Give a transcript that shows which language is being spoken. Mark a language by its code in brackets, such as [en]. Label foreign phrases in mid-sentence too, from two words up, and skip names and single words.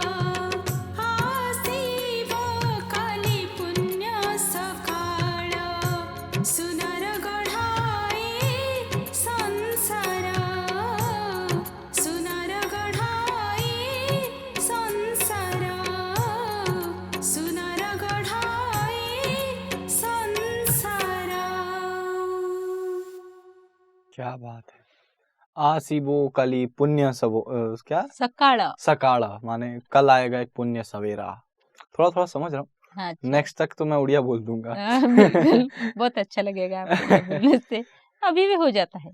[or] ଆସିବ କାଲି ପୁଣ୍ୟ ସକାଳ ସୁନାର ଗଢ଼ାଏ ସଂସାର ସୁନାର ଗଢ଼ାଏ ସଂସାର ସୁନାର ଗଢ଼ାଏ ସଂସାର [hi] क्या बात है। [or] ଆସିବ କାଲି ପୁଣ୍ୟ ସବୋ क्या सकाळ [hi] सकाड़ा माने कल आएगा एक पुण्य सवेरा। थोड़ा थोड़ा समझ रहा हूँ, हाँ, अच्छा। नेक्स्ट तक तो मैं उड़िया बोल दूंगा। बिल्कुल बहुत अच्छा लगेगा आपको ये बोलने से अभी भी हो जाता है